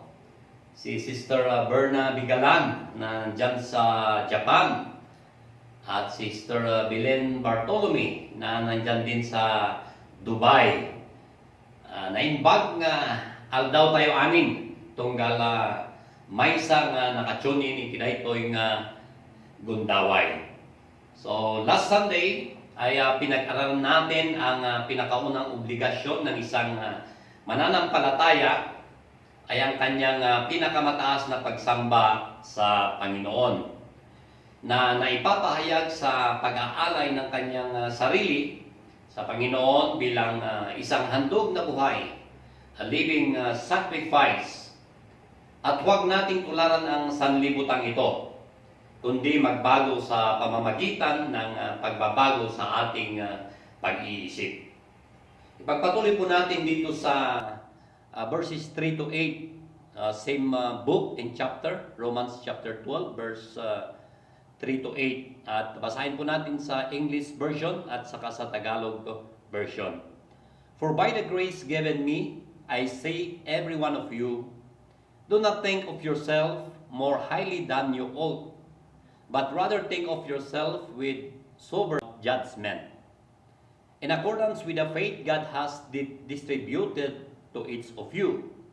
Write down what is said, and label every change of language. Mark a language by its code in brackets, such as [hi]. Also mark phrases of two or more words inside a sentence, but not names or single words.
[tl] Si Sister Berna Bigalan na dyan sa Japan. At Sister Belen Bartolome na nandyan din sa Dubai. [ilo] Naimbag nga aldaw tayo amin tunggal maysa nga nakatunin ikinaytoy nga gundaway. [tl] So last Sunday ay pinag-aralan natin ang pinakaunang obligasyon ng isang mananampalataya ay ang kanyang pinakamataas na pagsamba sa Panginoon na naipapahayag sa pag-aalay ng kanyang sarili sa Panginoon bilang isang handog na buhay, [en] a living sacrifice. [tl] At huwag nating tularan ang sanlibutan ito, kundi magbago sa pamamagitan ng pagbabago sa ating pag-iisip. Ipagpatuloy po natin dito sa verses 3 to 8, [en] same book and chapter, [tl] Romans chapter 12, verse 3 to 8. At basahin po natin sa [en] English version [tl] at saka sa [en] Tagalog version. For by the grace given me, I say every one of you, do not think of yourself more highly than you ought, but rather think of yourself with sober judgment, in accordance with the faith God has distributed to each of you.